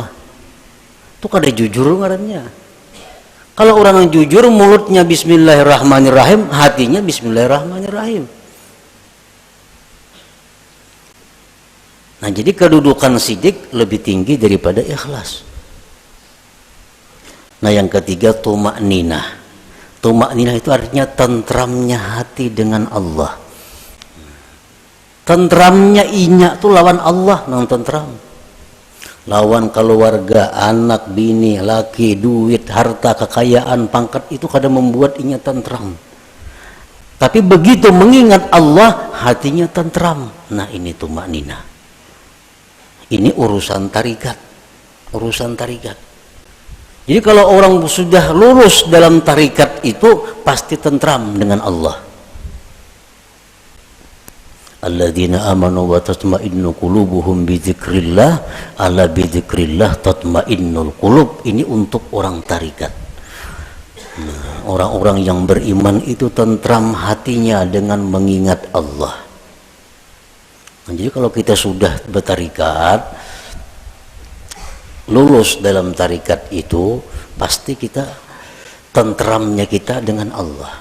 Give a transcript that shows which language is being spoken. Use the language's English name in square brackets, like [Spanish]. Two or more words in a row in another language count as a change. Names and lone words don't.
[Indonesian] Itu kada jujur ngarannya. Kalau orang yang jujur, mulutnya Bismillahirrahmanirrahim, hatinya Bismillahirrahmanirrahim. Nah, jadi kedudukan sidik lebih tinggi daripada ikhlas. Nah, yang ketiga tumakninah. Tumakninah itu artinya tentramnya hati dengan Allah. Tentramnya inya itu lawan Allah, nang tentram. Lawan keluarga, anak, bini, laki, duit, harta, kekayaan, pangkat itu kadang membuat inya tentram. Tapi begitu mengingat Allah, hatinya tentram. Nah, ini tumakninah. Ini urusan tarikat. Urusan tarikat. Jadi kalau orang sudah lurus dalam tarikat itu pasti tentram dengan Allah. [Arabic] الذين آمنوا وتطمئن قلوبهم بذكر الله ألا بذكر الله تطمئن القلوب. [Indonesian] Ini untuk orang tarikat. Nah, orang-orang yang beriman itu tentram hatinya dengan mengingat Allah. Nah, jadi kalau kita sudah bertarikat, lulus dalam tarikat itu, pasti kita tentramnya kita dengan Allah.